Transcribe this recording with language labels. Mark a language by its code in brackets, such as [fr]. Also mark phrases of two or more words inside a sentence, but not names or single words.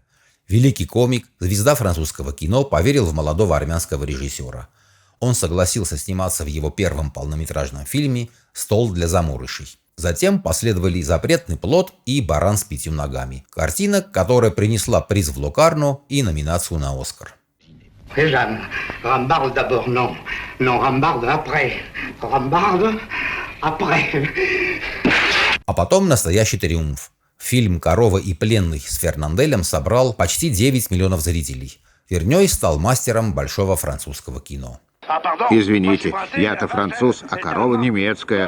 [ru] Великий комик, звезда французского кино, поверил в молодого армянского режиссера. Он согласился сниматься в его первом полнометражном фильме «Стол для заморышей». Затем последовали «Запретный плод» и «Баран с 5 ногами». Картина, которая принесла приз в Локарно и номинацию на «Оскар». [fr] Jeanne, Rambarde d'abord, non. Non, Rambarde après. Rambarde, [ru] А потом настоящий триумф. Фильм «Корова и пленный» с Фернанделем собрал почти 9 миллионов зрителей. Вернёй стал мастером большого французского кино. Извините, я-то француз, а корова немецкая.